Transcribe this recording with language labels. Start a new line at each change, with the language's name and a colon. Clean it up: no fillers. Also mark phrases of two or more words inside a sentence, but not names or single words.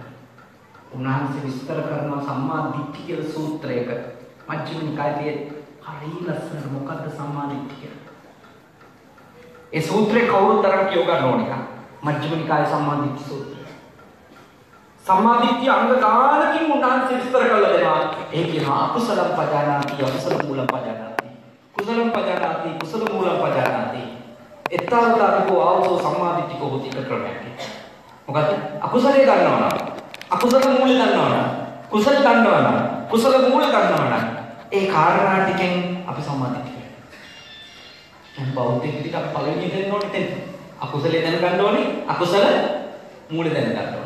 Sinhala: උන්වහන්සේ විස්තර කරන සම්මා දිට්ඨිය කියලා සූත්‍රයක මජ්ක්‍ධිම නිකායේ හරි ලස්සනට මොකද්ද සම්මා දිට්ඨිය කියලා. ඒ සූත්‍රේ කවුරුත් තරම් කියව ගන්න ඕන එක. මජ්ක්‍ධිම නිකායේ සම්මා දිට්ඨි සූත්‍රය. සම්මා දිට්ඨිය අංග ගානකින් උන්වහන්සේ විස්තර කරලා දෙනවා. ඒ කියනවා
Pali: අකුසලම් පජානාති අකුසල මූලම් පජානාති. කුසලම් පජානාති කුසල මූලම් පජානාති. එතරම්තාවකෝ ආවෝ සම්මා දිට්ඨිකෝ හොති ක්‍රමයක්.
Sinhala: මොකද අකුසලයේ දන්නවනම් අකුසල මූලය දන්නවනම් කුසල දන්නවනම් කුසල මූලය දන්නවනම් ඒ කාරණා ටිකෙන් අපි සම්මා දිට්ඨිය. දැන් බෞද්ධ විදිහට අපි පළවෙනි දෙන්න ඕනේ තෙන්. අකුසලයේ දැනගන්න ඕනේ අකුසල මූලය දැනගන්න ඕනේ.